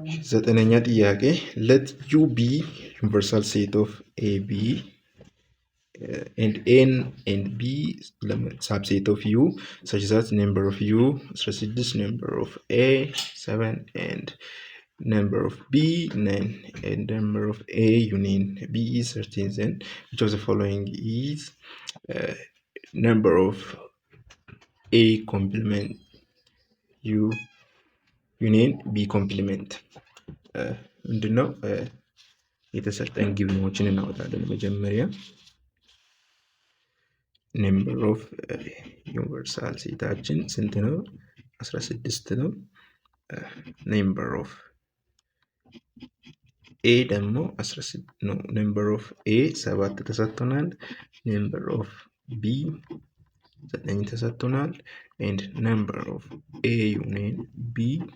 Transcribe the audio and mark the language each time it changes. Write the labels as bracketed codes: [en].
[am] 9ኛ ጥያቄ [en] let U be universal set of A, B and N and B subset of U such that number of U 16, number of A 7 and number of B 9 and number of A union B is 13. Then which of the following is number of A complement U union B complement? [am] ምንድነው? የተሰጠን ጊቭኖችን እናወጣለን። መጀመሪያ ነምበር ኦፍ ዩኒቨርሳል ሴታችን ስንት ነው? 16 ነው። ነምበር ኦፍ ኤ ደግሞ 16 ነው። ነምበር ኦፍ ኤ 7 ተሰጥቶናል። ነምበር ኦፍ ቢ 9 ተሰጥቶናል። ኤንድ ነምበር ኦፍ ኤ ዩኒየን ቢ